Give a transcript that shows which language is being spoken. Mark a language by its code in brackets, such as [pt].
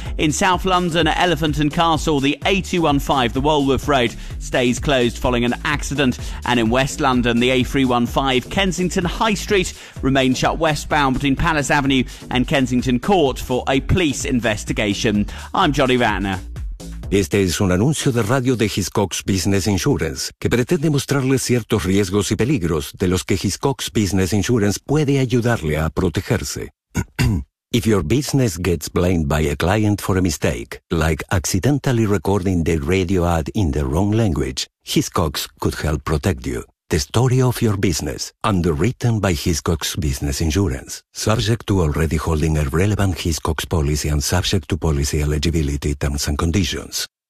[en] In South London, at Elephant and Castle, the A215, the Walworth Road, stays closed following an accident. And in West London, the A315, Kensington High Street, remains shut westbound between Palace Avenue and Kensington Court for a police investigation. I'm Johnny Van. [es] Este es un anuncio de radio de Hiscox Business Insurance que pretende mostrarle ciertos riesgos y peligros de los que Hiscox Business Insurance puede ayudarle a protegerse. [en] If your business gets blamed by a client for a mistake, like accidentally recording the radio ad in the wrong language, Hiscox could help protect you. The story of your business, underwritten by Hiscox Business Insurance. Subject to already holding a relevant Hiscox policy and subject to policy eligibility terms and conditions.